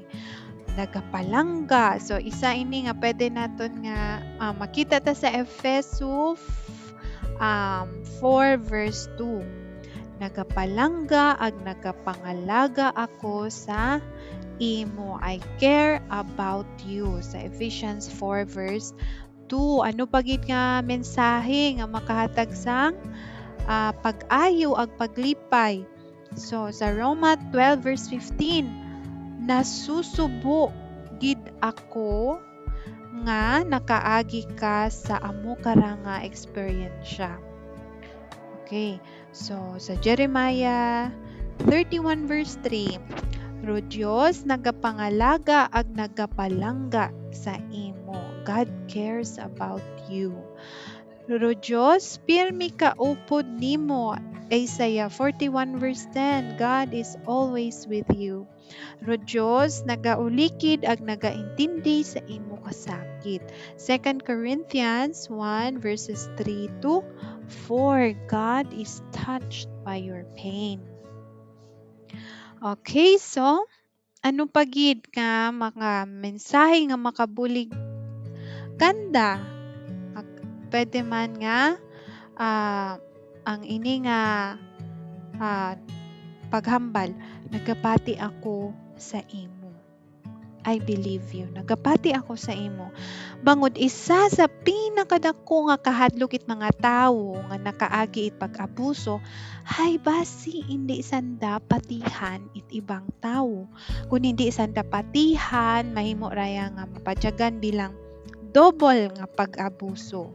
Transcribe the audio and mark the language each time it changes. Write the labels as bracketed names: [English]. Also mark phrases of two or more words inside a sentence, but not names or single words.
[Hiligaynon] Nagapalangga. So isa ini nga pwede naton nga makita ta sa Efeso 4 verse 2. Nagapalangga ag nagapangalaga ako sa imo. [English] I care about you. [Hiligaynon] Sa Ephesians 4 verse 2. Ano pagit nga mensahe nga makahatag sang pag-ayo ag paglipay? So sa Roma 12 verse 15, nasusubo gid ako nga nakaagi ka sa amo karanga eksperyensya. Okay, so sa Jeremiah 31 verse 3, ro Dios nagapangalaga ag nagapalangga sa imo. [English] God cares about you. [Hiligaynon] Ro Dios pirmi kaupod nimo. [English] Isaiah 41 verse 10, God is always with you. [Hiligaynon] Ro Dios nagaulikid ag nagaintindi sa imo kasakit. [English] 2 Corinthians 1 verses 3 to 4, God is touched by your pain. [Hiligaynon] Okay, so ano pagid nga mga mensahe nga makabulig kanda? Pwede man nga ang ini nga paghambal, nagapati ako sa imo. [English] I believe you. [Hiligaynon] Nagapati ako sa imo. Bangod isa sa pinakadako nga kahadlok it mga tawo nga nakaagi it pag-abuso, hay basi hindi sanda patihan it ibang tawo. Kung hindi sanda patihan, mahimo raya nga mapatyagan bilang double nga pag-abuso.